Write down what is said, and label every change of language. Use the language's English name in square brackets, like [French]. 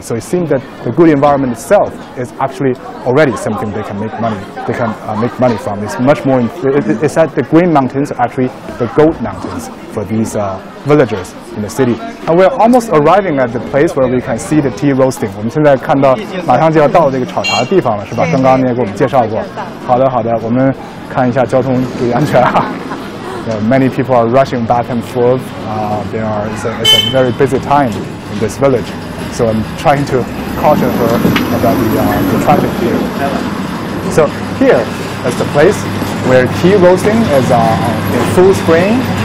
[English] So it seems that the good environment itself is actually already something they can make money. They can make money from. It's much more. It's that the green mountains are actually the gold mountains for these villagers in the city. And we're almost arriving at the place where we can see the tea roasting. [Chinese] 我们现在看到马上就要到这个炒茶的地方了，是吧？刚刚你也给我们介绍过。好的，好的，我们看一下交通注意安全啊。 [English] Many people are rushing back and forth. It's a very busy time in this village, so I'm trying to caution her about the traffic here. So here is the place where tea roasting is in full swing.